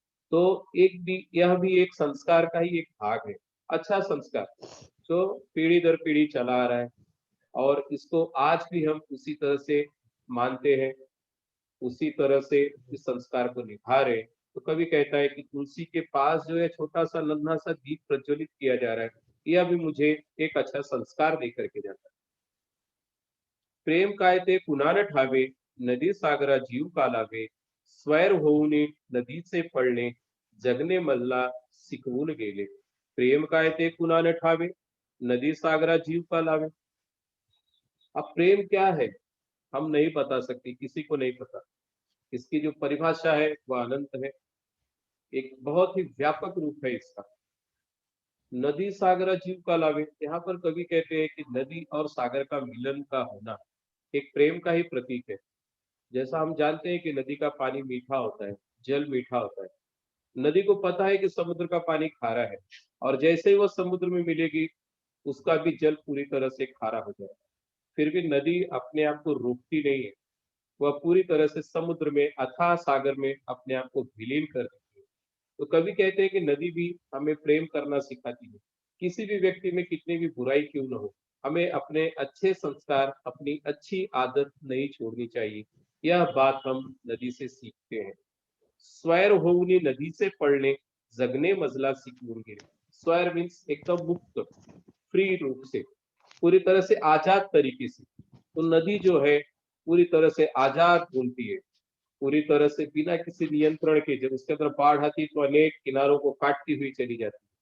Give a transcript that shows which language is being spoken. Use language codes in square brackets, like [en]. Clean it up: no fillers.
[hi] तो एक भी यह भी एक संस्कार का ही एक भाग है, अच्छा संस्कार, जो पीढ़ी दर पीढ़ी चला आ रहा है और इसको आज भी हम उसी तरह से मानते हैं, उसी तरह से इस संस्कार को निभा रहे हैं। तो कवि कहता है कि तुलसी के पास जो है छोटा-सा नन्हा-सा दीप प्रज्वलित किया जा रहा है, यह भी मुझे एक अच्छा संस्कार दे करके जाता है। [mr] प्रेम काय ते पुन्हा न ठावे, नदी सागरा जीव का लावे, स्वैर होऊनी नदीचे पळणे, जगणे मल्ला शिकवून गेले. प्रेम काय ते पुन्हा न ठावे, नदी सागरा जीव का लावे. [hi] अब प्रेम क्या है? हम नहीं बता सकते, किसी को नहीं पता। इसकी जो परिभाषा है वह अनंत है, एक बहुत ही व्यापक रूप है इसका। [mr] नदी सागरा जीव का लावे, [hi] यहाँ पर कवि कहते हैं कि नदी और सागर का मिलन का होना एक प्रेम का ही प्रतीक है। जैसा हम जानते हैं कि नदी का पानी मीठा होता है, जल मीठा होता है। नदी को पता है कि समुद्र का पानी खारा है और जैसे ही वह समुद्र में मिलेगी, उसका भी जल पूरी तरह से खारा हो जाएगा। फिर भी नदी अपने आप को रोकती नहीं है, वह पूरी तरह से समुद्र में, अथाह सागर में अपने आप को विलीन कर देती है। तो कवि कहते हैं कि नदी भी हमें प्रेम करना सिखाती है। किसी भी व्यक्ति में कितनी भी बुराई क्यों न हो, हमें अपने अच्छे संस्कार, अपनी अच्छी आदत नहीं छोड़नी चाहिए। यह बात हम नदी से सीखते हैं। [mr] स्वैर होऊनी नदीचे पळणे, जगणे मजला शिकवून गेले. [hi] स्वैर मीन्स एकदम मुक्त, फ्री रूप से, पूरी तरह से आजाद तरीके से। तो नदी जो है पूरी तरह से आजाद घूमती है, पूरी तरह से बिना किसी नियंत्रण के। जब उसके अंदर बाढ़ आती तो अनेक किनारों को काटती हुई चली जाती।